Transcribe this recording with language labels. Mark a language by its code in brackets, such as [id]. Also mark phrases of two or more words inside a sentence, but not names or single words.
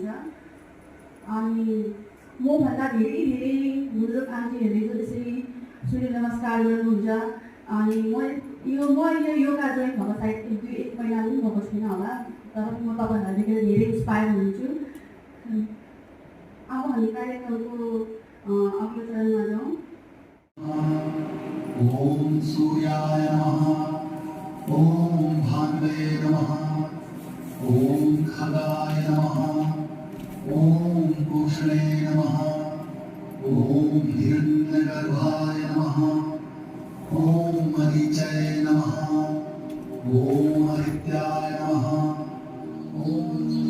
[ne] अनि मभन्दा धेरै बुजुर्ग आन्टीहरूले जो त्यसरी सूर्य नमस्कार गर्नुहुन्छ। अनि म यो योगा जोइन भएको सायद 1 महिना पनि भएको छैन होला, तर म तपाईँहरूलाई देखेर धेरै इन्सपायर हुन्छु। अब हामी कार्यक्रमको अघिल्लो चरणमा जाउँ। [sa] ओम सूर्याय नमः, ओम भानुवे नमः, ओम खगाय नमः, ओम पूषणे नमः, ओम हिरण्यगर्भाय नमः, ओम मरीचये नमः, ओम आदित्याय नमः, ओम